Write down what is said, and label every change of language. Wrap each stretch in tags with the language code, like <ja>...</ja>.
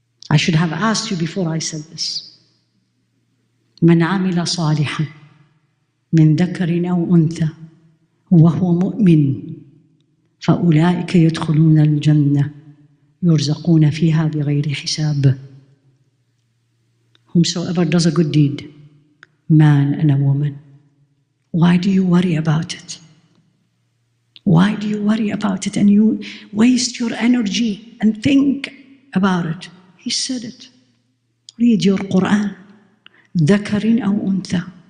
<en>I should have asked you before I said this.</en> <ar>من عمل صالحا من ذكر أو أنثى وهو مؤمن فأولئك يدخلون الجنة يرزقون فيها بغير حساب.</ar> <en>Whomsoever does a good deed, man and a woman. Why do you worry about it? Why do you worry about it and you waste your energy and think about it? He said it. Read your Quran.</en> <ar>ذكر أو أنثى.</ar>